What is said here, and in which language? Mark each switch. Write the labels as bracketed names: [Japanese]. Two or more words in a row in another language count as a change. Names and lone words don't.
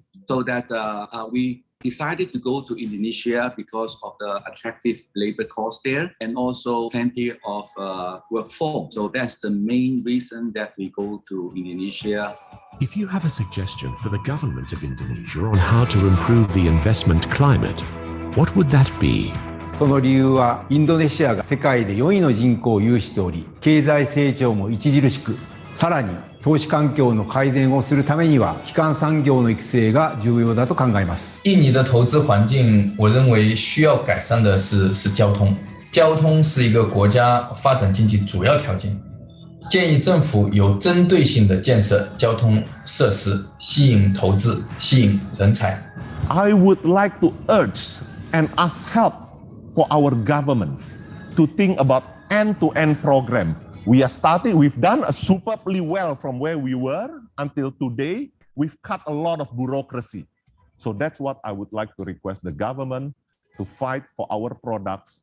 [English] So that we decided to go to Indonesia because of the attractive labor cost there and also plenty of workforce. So that's the main reason that we go to Indonesia. If you have a suggestion for the government of Indonesia on how to improve the investment climate, what would that be? [Japanese] その理由はインドネシアが世界で4位の人口を有しており、経済成長も著しく、さらに投資環境の改善をするためには基幹産業の育成が重要だと考えます。 [Chinese] 印尼的投资环境，我认为需要改善的是交通。交通是一个国家发展经济主要条件。建议政府有针对性的建设交通设施，吸引投资，吸引人才。 [English] I would like to urge and ask help for our government to think about end-to-end program. We've done superbly well from where we were until today. We've cut a lot of bureaucracy. So that's what I would like to request the government to fight for our products.